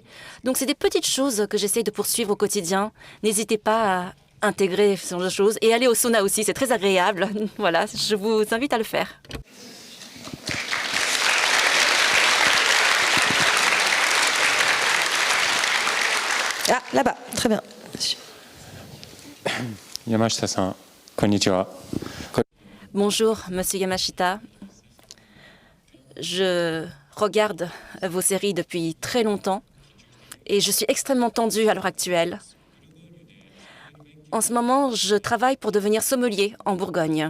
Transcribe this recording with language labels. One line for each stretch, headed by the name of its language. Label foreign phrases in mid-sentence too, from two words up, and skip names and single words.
French: Donc c'est des petites choses que j'essaie de poursuivre au quotidien. N'hésitez pas à intégrer ce genre de choses et aller au sauna aussi, c'est très agréable. Voilà, je vous invite à le faire. Ah, là-bas, très bien.
Japanese: Yamashita-san, konnichiwa.
French: Bonjour, Monsieur Yamashita. Je regarde vos séries depuis très longtemps et je suis extrêmement tendue à l'heure actuelle. En ce moment, je travaille pour devenir sommelier en Bourgogne.